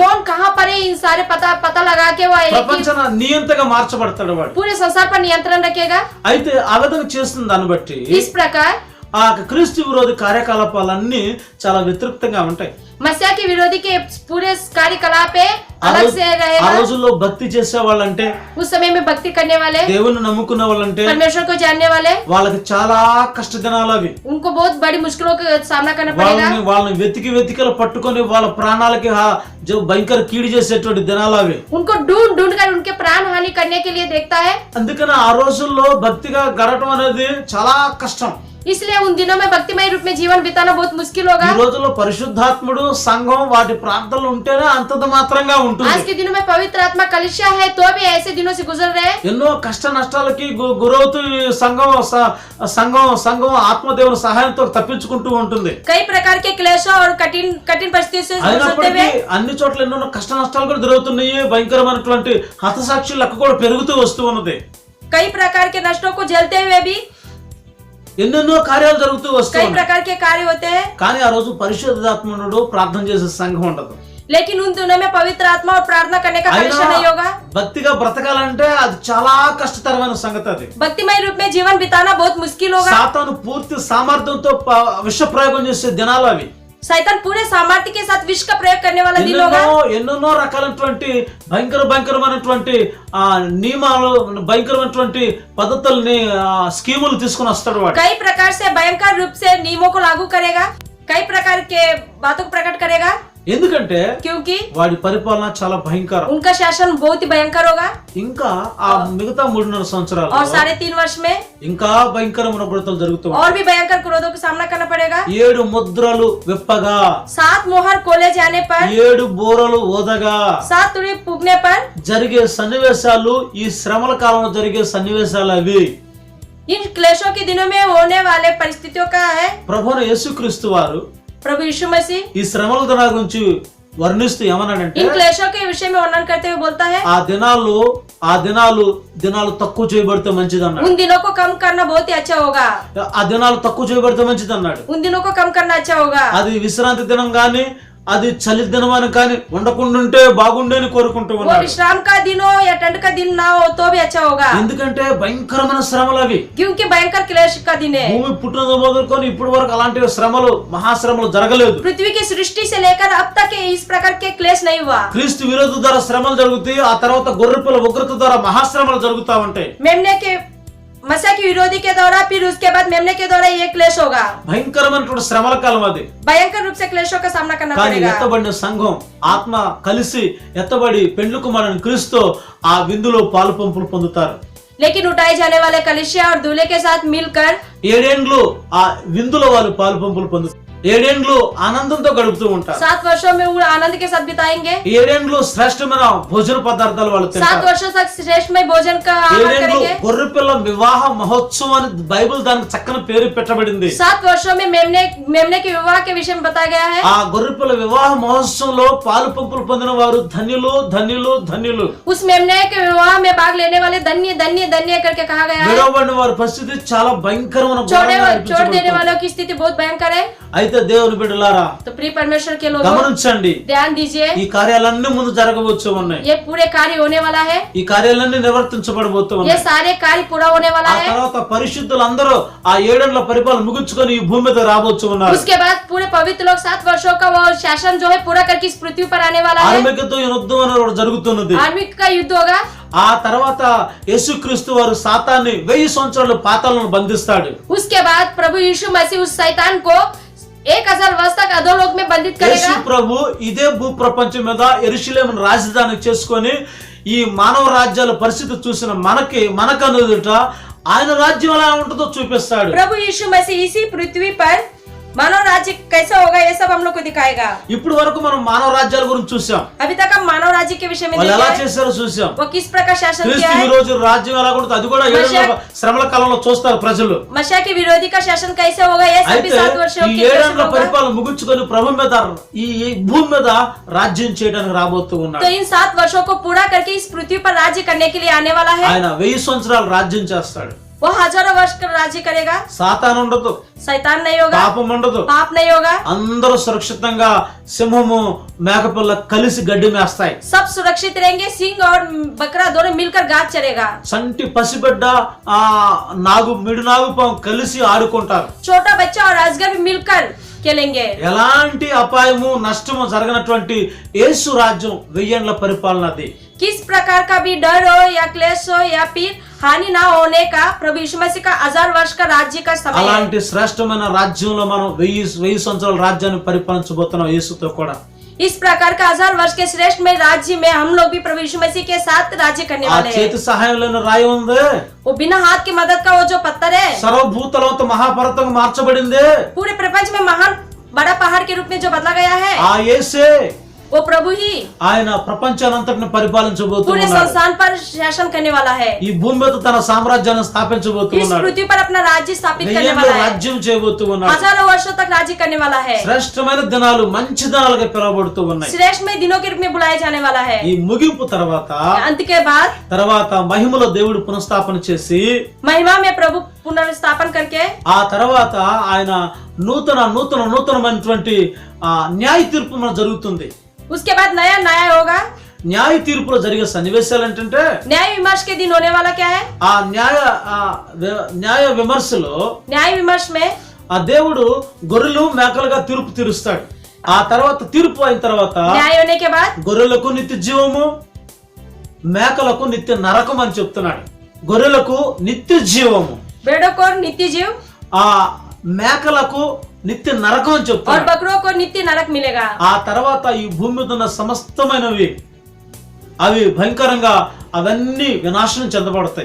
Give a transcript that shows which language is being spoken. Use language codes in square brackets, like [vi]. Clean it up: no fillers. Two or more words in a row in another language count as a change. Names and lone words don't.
[hi] कौन कहां पर है इन सारे पता लगा के वो [te] ప్రపంచం నియంతగా మార్చబడతాడు వాడు. [hi] पूरे संसार पर नियंत्रण रखेगा. [te] అయితే ఆ విధంగా చేస్తున్న దాన్ని బట్టి [hi] इस प्रकार [te] ఆ క్రీస్తు విరోధి కార్యకలాపాలన్నీ చాలా వ్యతిరేకంగా ఉంటాయి. [hi] मसीहा के विरोधी के पूरे कार्यकलाप अलग से [te] ఆ [hi] रहेगा. [te] రోజుల్లో భక్తి చేసే వాళ్ళంటే, [hi] उस समय में भक्ति करने वाले, [te] దేవుని నమ్ముకునే వాళ్ళంటే [hi] परमेश्वर को जानने वाले, [te] వాళ్ళకి చాలా కష్ట దినాలు అవి. [hi] उनको बहुत बड़ी मुश्किलों का सामना करना पड़ेगा. [te] వాళ్ళని వెతికి పట్టుకొని వాళ్ళ ప్రాణాలకి భయంకర కీడు చేసేటువంటి దినాలు అవి. [hi] उनको ढूंढ कर उनके प्राण हानि करने के लिए देखता है. [te] అందుకని ఆ రోజుల్లో భక్తిగా గడటం అనేది చాలా కష్టం. [hi] इसलिए उन दिनों में भक्तिमय रूप में जीवन बिताना बहुत मुश्किल [te] ఈ [hi] होगा. [te] రోజుల్లో పరిశుద్ధాత్ముడు సంఘం వాటి ప్రార్థనలు ఉంటేనే అంతంత మాత్రంగా [hi] आज [te] ఉంటుంది. [hi] के दिनों में पवित्र आत्मा कलिसिया है तो भी ऐसे दिनों से गुजर रहे हैं. [te] ఎన్నో కష్ట నష్టాలకి గురవుతూ ఈ సంఘం ఆత్మదేవుని సహాయంతో తప్పించుకుంటూ ఉంటుంది. [hi] कई प्रकार के क्लेशों और कठिन परिस्थितियों से गुजरते [te] అయినప్పటికీ [hi] हुए [te] అన్ని చోట్ల ఎన్నో కష్ట నష్టాలు కూడా జరుగుతున్నాయి. భయంకరమైనటువంటి హతసాక్షుల లెక్క కూడా పెరుగుతూ వస్తూ ఉన్నది. [hi] कई प्रकार के नष्टों को झेलते हुए भी [te] ఎన్నెన్నో కార్యాలు జరుగుతూ వస్తూ [hi] कई [te] ఉన్నాయి. [hi] प्रकार के कार्य होते हैं. [te] కానీ ఆ రోజు పరిశుద్ధాత్మనుడు ప్రార్థన చేసే సంఘం ఉండదు. [hi] लेकिन उन दिनों में पवित्र आत्मा और प्रार्थना करने का [te] అయినా [hi] कलिसिया नहीं होगा. [te] భక్తిగా బ్రతకాలంటే అది చాలా కష్టతరమైన సంగతి. అది [hi] भक्तिमय रूप में जीवन बिताना बहुत मुश्किल होगा. [te] సాతాను పూర్తి సామర్థ్యంతో విష ప్రయోగం చేసే దినాలు అవి. [hi] शैतान पूरे सामर्थ्य के साथ विष का प्रयोग करने वाला दिन होगा. [te] ఎన్నెన్నో రకాలైనటువంటి భయంకరమైనటువంటి నియమాలు, భయంకరమైనటువంటి పద్ధతుల్ని స్కీములు తీసుకుని వస్తాడు వాడు. [hi] कई प्रकार से भयंकर रूप से नियमों को लागू करेगा. कई प्रकार के बातों को प्रकट करेगा. [te] ఎందుకంటే [hi] क्योंकि [te] వాడి పరిపాలన చాలా భయంకరం. [hi] उनका शासन बहुत ही भयंकर होगा. [te] ఇంకా ఆ మిగతా 3.5 సంవత్సరాలు [hi] और 3.5 वर्ष में [te] ఇంకా భయంకరమైన ఉగ్రతలు జరుగుతూ [hi] और भी भयंकर क्रोधों का सामना करना पड़ेगा. [te] 7 ముద్రలు విప్పగా, [hi] 7 मोहर खोले जाने पर, [te] 7 బోరలు ఊదగా [hi] 7 तुड़ी फूकने पर [te] జరిగే సన్నివేశాలు, ఈ శ్రమల కాలంలో జరిగే సన్నివేశాలు అవి. [hi] इन क्लेशों के दिनों में होने वाले परिस्थितियों का है. [te] ప్రభువైన యేసుక్రీస్తు వారు [hi] प्रभु यीशु मसीह [te] ఈ శ్రమల దినాల గురించి వర్ణిస్తూ ఏమన్నాడంటే, [hi] इन क्लेशों के विषय में वर्णन करते हुए बोलता है, [te] ఆ దినాలు తక్కువ చేయబడితే మంచిది అన్నాడు. [hi] उन दिनों को कम करना बहुत ही अच्छा होगा. [te] ఆ దినాలు తక్కువ చేయబడితే మంచిది అన్నాడు. [hi] उन दिनों को कम करना अच्छा होगा. [te] అది విశ్రాంతి దినం గాని, అది చలి దినం అని కానీ ఉండకుండా ఉంటే బాగుండేని కోరుకుంటూ [hi] वो [te] ఉన్నాడు. [hi] विश्राम का दिन हो या ठंड का दिन ना हो तो भी अच्छा होगा. [te] ఎందుకంటే భయంకరమైన శ్రమలు అవి. [hi] क्योंकि भयंकर क्लेश का दिन है. [te] భూమి పుట్టినది మొదలుకొని ఇప్పటి వరకు అలాంటి శ్రమలు, మహాశ్రమలు జరగలేదు. [hi] पृथ्वी की सृष्टि से लेकर अब तक इस प्रकार के क्लेश नहीं हुआ. [te] క్రీస్తు విరోధ ద్వారా శ్రమలు జరుగుతాయి. ఆ తర్వాత గొర్రెపిల్ల ఉగ్రత ద్వారా మహాశ్రమలు జరుగుతా ఉంటాయి. [hi] मेमने के मसीह के विरोधी के द्वारा, फिर उसके बाद मेमने के द्वारा ये क्लेश होगा. [te] భయంకరమైనటువంటి శ్రమల కాలం అది. [hi] भयंकर रूप से क्लेशों का सामना करना [te] కానీ [hi] पड़ेगा. [te] ఎత్తబడిన సంఘం ఆత్మ కలిసి ఎత్తబడి పెండ్లి కుమారుని క్రీస్తు ఆ విందులో పాలు పంపులు పొందుతారు. [hi] लेकिन उठाए जाने वाले कलिसिया और दूल्हे के साथ मिलकर [te] 7 ఏండ్లు ఆ విందులో వాళ్ళు పాలు పంపులు పొందుతారు. 7 ఏండ్లు ఆనందంతో గడుపుతూ ఉంటారు. [hi] 7 वर्षों में वो आनंद के साथ बिताएंगे. [te] 7 ఏండ్లు శ్రేష్టమైన భోజన పదార్థాలు వాళ్ళు 7 తింటారు. [hi] वर्षों तक श्रेष्ठमय भोजन का आहार [te] 7 ఏండ్లు [hi] करेंगे. [te] గొర్రెపిల్ల వివాహ మహోత్సవం అని బైబిల్ దానికి చక్కని పేరు పెట్టబడింది. [hi] 7 वर्षों में मेमने के विवाह के विषय में बताया गया है. [te] ఆ గొర్రెపిల్ల వివాహ మహోత్సవంలో పాలు పంపులు పొందిన వారు ధన్యులు, ధన్యులు, ధన్యులు. [hi] उस मेमने के विवाह में भाग लेने वाले धन्य धन्य धन्य करके कहा गया है. [te] విడవబడిన వారి పరిస్థితి చాలా భయంకరమైన [hi] छोड़ देने वालों की स्थिति बहुत भयंकर है. [te] అయితే దేవుని బిడ్డలారా [hi] तो प्रिय परमेश्वर के लोगों [te] గమనించండి, [hi] ध्यान दीजिए. [te] ఈ కార్యాలన్నీ ముందు జరగవచ్చు ఉన్నాయి. [hi] ये पूरे कार्य होने वाला है. [te] ఈ కార్యాలన్నీ నిర్వర్తించబడబోతూ [hi] ये [te] ఉన్నాయి. [hi] सारे कार्य पूरा होने वाला [te] ఆ [hi] है. [te] తర్వాత పరిశుద్ధులందరూ ఆ 7 ఏళ్ల పరిపాలన ముగించుకొని ఈ భూమి మీద రాబోచ్చు ఉన్నారు. [hi] उसके बाद पूरे पवित्र लोग 7 वर्षों का वो शासन जो है पूरा करके इस पृथ्वी पर आने वाला है. [te] ఆర్మికతో యుద్ధం అనేది ఒకటి జరుగుతున్నది. [hi] आर्मी का युद्ध होगा. [te] ఆ తర్వాత యేసుక్రీస్తు వారు సాతాన్ని 1000 సంవత్సరాలు పాతాళంలో బంధిస్తాడు. [hi] उसके बाद प्रभु यीशु मसीह उस शैतान को 1000 वर्ष तक अधोलोक में बंधित [te] యేసు [hi] करेगा. [te] ప్రభు ఇదే భూ ప్రపంచం మీద యెరూషలేమును రాజధాని చేసుకొని ఈ మానవ రాజ్యాల పరిస్థితి చూసిన మనకనుదుట ఆయన రాజ్యం ఎలా ఉంటుందో చూపిస్తాడు. [hi] प्रभु यीशु मसीह इसी पृथ्वी पर मानव राज्य कैसा होगा ये सब हम लोग को दिखाएगा। [te] ఇప్పుడు వరకు మనం మానవ రాజ్యాల గురించి చూసాం, [hi] अभी तक हम मानव राज्य के विषय में [te] వాళ్ళు [hi] देखे [te] ఎలా [hi] हैं। [te] చేశారో చూసాం. [hi] वो किस प्रकार शासन किया [te] క్రీస్తు [hi] है। [te] విరోధి రాజ్యం ఎలా ఉంటుంది అది కూడా శ్రమల కాలంలో చూస్తారు ప్రజలు. [hi] मसीह के विरोधी का शासन कैसे होगा ये सब भी [te] అయితే [hi] 7 वर्षों [te] ఈ [hi] के शासन [te] ఏడేళ్ల [hi] होगा। [te] పరిపాలన ముగించుకొని ప్రభు మీద ఈ భూమి మీద రాజ్యం చేయడానికి రాబోతూ [hi] तो [te] ఉన్నాడు. [hi] इन 7 वर्षों को पूरा करके इस पृथ्वी पर राज्य करने के लिए आने वाला है। [te] ఆయన 1000 సంవత్సరాలు రాజ్యం చేస్తాడు. [hi] वो हजारों वर्ष का राज्य करेगा। [te] సాతాను ఉండదు, [hi] शैतान नहीं होगा, [te] పాపం ఉండదు, [hi] पाप नहीं होगा, [te] అందరూ సురక్షితంగా సింహము మేకపిల్ల కలిసి గడ్డి మేస్తాయి. [hi] सब सुरक्षित रहेंगे। सिंह और बकरा दोनों मिलकर घास चरेगा। [te] సంటి పసిబిడ్డ ఆ మిడి నాగుపాము కలిసి ఆడుకుంటారు. [hi] छोटा बच्चा और अजगर भी मिलकर खेलेंगे। [te] ఎలాంటి అపాయము నష్టము జరగనటువంటి యేసు రాజ్యం 1000 ఏళ్ల పరిపాలన అది. [hi] किस प्रकार का भी डर हो या क्लेश हो या फिर हानि ना होने का प्रभु यीशु मसीह का 1000 वर्ष का राज्य का समय है। [te] అలాంటి శ్రేష్టమైన రాజ్యంలో మనం 1000 సంవత్సరాల రాజ్యాన్ని పరిపాలించబోతున్నాం యేసుతో కూడా. [hi] इस प्रकार का 1000 वर्ष के श्रेष्ठ में राज्य में हम लोग भी प्रभु यीशु मसीह के साथ राज्य करने [te] ఆ [hi] वाले हैं। [te] చేతి సహాయం లేని రాయి ఉంది, [hi] वो बिना हाथ की मदद का वो जो पत्थर है [te] సర్వభూతలంతో మహాపర్వతంగా మార్చబడింది. [hi] पूरे प्रपंच में महान बड़ा पहाड़ के रूप में जो बदला गया है [te] ఆ యేసే [hi] वो प्रभु ही [te] ఆయన ప్రపంచానంతటిని [hi] पूरे [te] పరిపాలించబోతున్నాడు. [hi] संसार पर शासन करने वाला है। [te] ఈ భూమి మీద తన సామ్రాజ్యాన్ని [hi] इस [te] స్థాపించబోతున్నాడు. [hi] पृथ्वी पर अपना राज्य स्थापित 1000 करने [te] ఏళ్ల [hi] वाला है। [te] రాజ్యం చేయబోతున్నాడు. [hi] हजारों वर्षों तक राज्य करने वाला है। [te] శ్రేష్టమైన దినాలు మంచి దినాలుగా పిలువబడుతూ ఉన్నాయి. [hi] श्रेष्ठ में दिनों के रूप में बुलाया जाने वाला है। [te] ఈ ముగింపు [hi] अंत के बाद [te] తర్వాత మహిమలో దేవుడు పునఃస్థాపన చేసి [hi] महिमा में प्रभु पुनर्स्थापन करके [te] ఆ తర్వాత ఆయన నూతనమైనటువంటి న్యాయ తీర్పు మన జరుగుతుంది. [hi] उसके बाद नया न्याय होगा। [te] న్యాయ తీర్పులో జరిగే సన్నివేశాలు ఏంటంటే [hi] न्याय विमर्श के दिन होने वाला क्या है। [te] ఆ న్యాయ విమర్శలో [hi] न्याय विमर्श में [te] ఆ దేవుడు గొర్రెలు మేకలుగా తీర్పు తీరుస్తాడు. ఆ తర్వాత తీర్పు అయిన తర్వాత [hi] न्याय होने के बाद [te] గొర్రెలకు నిత్య జీవము, మేకలకు నిత్య నరకం అని చెప్తున్నాడు. గొర్రెలకు నిత్య జీవము, [hi] भेड़ों को नित्य जीव [te] ఆ మేకలకు నిత్య నరకం అని [hi] और [te] చెప్తున్నాడు. [hi] बकरों को नित्य नरक मिलेगा। [te] ఆ తర్వాత ఈ భూమి మీద ఉన్న సమస్తమైనవి అవి భయంకరంగా అవన్నీ వినాశనం చెందబడతాయి.